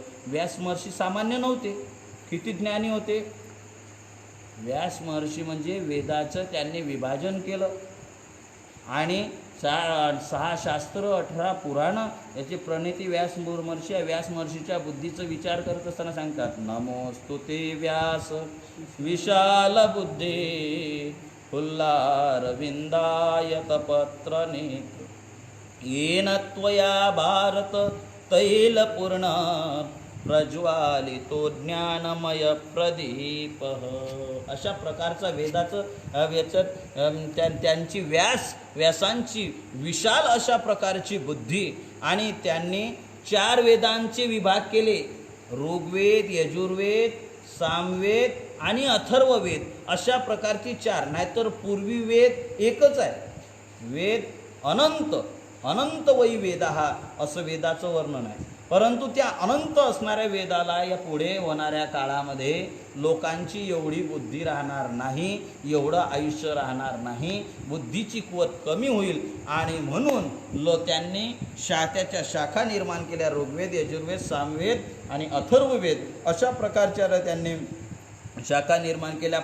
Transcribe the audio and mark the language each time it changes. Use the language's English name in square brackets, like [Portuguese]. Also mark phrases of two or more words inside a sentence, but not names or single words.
[Marathi] व्यास महर्षी सामान्य नव्हते, किती ज्ञानी होते. व्यास महर्षी म्हणजे वेदाचं त्यांनी विभाजन केलं आणि 6 शास्त्र 18 पुराणं याची प्रणेती व्यास महर्षी आहे. व्यास महर्षीच्या बुद्धीचा विचार करत असताना सांगतात, [Sanskrit] नमोस्तुते व्यास विशाल बुद्धे फुल्लारविंदाय कपत्र नेत्र येन त्वया भारत तैलपूर्ण प्रज्वालितो ज्ञानमय प्रदीप. [Marathi] अशा प्रकारचा वेदाचं त्यांची व्यासांची विशाल अशा प्रकारची बुद्धी, आणि त्यांनी 4 वेदांचे विभाग केले, ऋग्वेद, यजुर्वेद, सामवेद आणि अथर्ववेद अशा प्रकारची 4. नाहीतर पूर्वी वेद एकच आहे, [Sanskrit] वेद अनंत वै [Marathi] वेद हा असं वेदाचं वर्णन आहे. परंतु त्या अनंत असणाऱ्या वेदाला या पुढे होणाऱ्या काळामध्ये लोकांची एवढी बुद्धी राहणार नाही, एवढं आयुष्य राहणार नाही, बुद्धीची कुवत कमी होईल, आणि म्हणून त्यांनी त्याच्या शाखा निर्माण केल्या, ऋग्वेद, यजुर्वेद, सामवेद आणि अथर्ववेद अशा प्रकारच्या त्यांनी शाखा निर्माण केल्या.